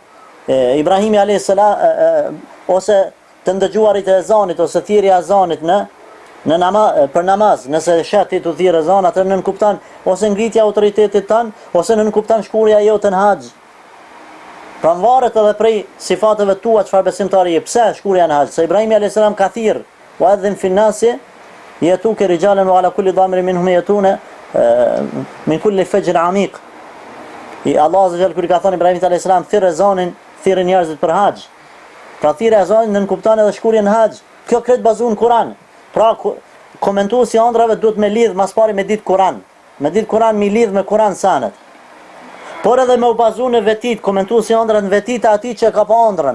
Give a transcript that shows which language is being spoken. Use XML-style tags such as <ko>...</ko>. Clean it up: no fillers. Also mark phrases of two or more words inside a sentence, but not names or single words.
<sq>Pastaj Ibrahimi</sq> <ar>عليه السلام</ar> <sq>ose të ndëgjuarit e ezanit ose thirrja e ezanit për namaz, nëse shati të thirrë ezan, atë nën kupton ose ngritja e autoritetit tan, ose nën kupton shkurja jote në haxh. Pra varet edhe prej sifateve tua çfarë besimtari je. Pse shkurja në haxh? Se Ibrahimi</sq> <ar>عليه السلام</ar> <sq>ka thirr,</sq> <ar>وأذن في الناس يأتوك رجالا وعلى كل ضامر منهم يأتون من كل فجر عميق. الله عز وجل</ar> <sq>kur ka thënë Ibrahimit</sq> <ar>عليه السلام</ar> <sq>thirr ezanin, thirrë njerëzit për haxh. Pra thirrja e ezanit nën kupton edhe shkurjen në haxh. Kjo kret bazuar në Kur'an. Pra komentuesi ëndrave duhet me lidh mas pari me ditë Kur'an. Me ditë Kur'an mi lidh me Kur'an sanet. Por edhe me u bazu në vetit, komentuesi ëndrat në vetit e atij që ka pa ëndrën.</sq>